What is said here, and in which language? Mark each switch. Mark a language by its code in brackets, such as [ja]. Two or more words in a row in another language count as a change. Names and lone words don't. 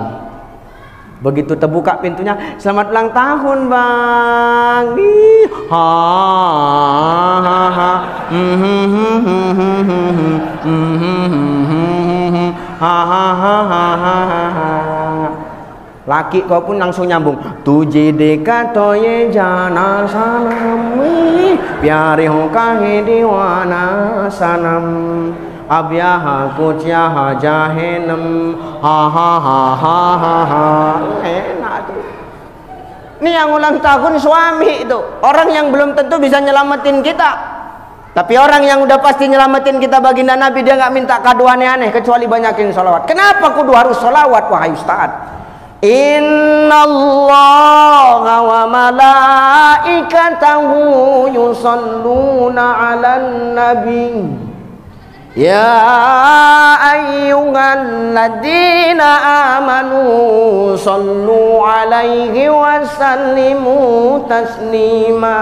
[id] Begitu terbuka pintunya, selamat ulang tahun bang. Ha ha ha. Ha ha ha ha. Laki kau pun langsung nyambung. [hi] तुझे देखा तो ये जाना सनम, प्यारे हो काहे दीवाना सनम. Abyaha kucyaha jahenam. Ha ha ha ha ha ha. [id] Enak tuh. Ini yang ulang tahun suami itu, orang yang belum tentu bisa nyelamatin kita, Tapi orang yang udah pasti nyelamatin kita baginda Nabi, dia nggak minta kado aneh-aneh kecuali banyakin sholawat. Kenapa kudu harus sholawat, wahai Ustaz? [ar] إن الله وملائكته يصلون على النبي يا أيها الذين آمنوا صلوا عليه وسلموا تسليما.